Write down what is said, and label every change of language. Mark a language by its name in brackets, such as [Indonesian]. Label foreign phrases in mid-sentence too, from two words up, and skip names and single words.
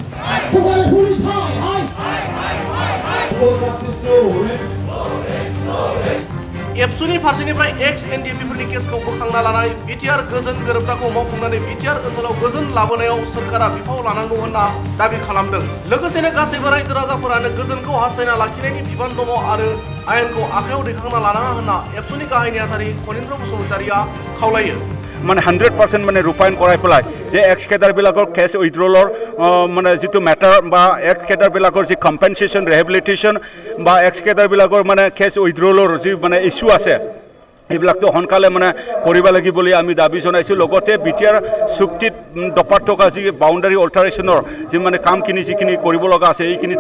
[Bodo] एबसुनि फारसेनिफ्राय एक्स एनडिएफबिफोरनि केसखौ बोखांना लानाय बिटिआर गोजोन गोरोबथाखौ मावफुंनानै बिटिआर ओनसोलाव गोजोन लाबोनायाव सोरखारा बिफाव लानांगौ होनना दाबि खालामदों लोगोसेनो गासैबो रायजो राजाफोरानो गोजोनखौ हास्थायना लाखिनायनि बिबान दङ आरो आयेनखौ आखायाव दैखांना लानाङा होनना एबसुनि गाहाय नेहाथारि खनीन्द्र बसुमतारिया खावलायो [Assamese] মানে 100% মানে ৰূপায়ণ কৰাই পেলাই যে এক্স কেডাৰবিলাকৰ কেছ উইথড্ৰলৰ মানে যিটো মেটাৰ বা এক্স কেডাৰবিলাকৰ যি [English] compensation rehabilitation [Assamese] বা এক্স কেডাৰবিলাকৰ মানে [English] case withdrawal [Assamese] যি মানে ইছ্যু আছে এইবিলাকতো সোনকালে মানে কৰিব লাগিব বুলি আমি দাবী জনাইছোঁ লগতে বিটিআৰ চুক্তিত দপাত থকা যি [English] boundary alteration [Assamese] যি মানে কামখিনি যিখিনি কৰিব লগা আছে এইখিনিতো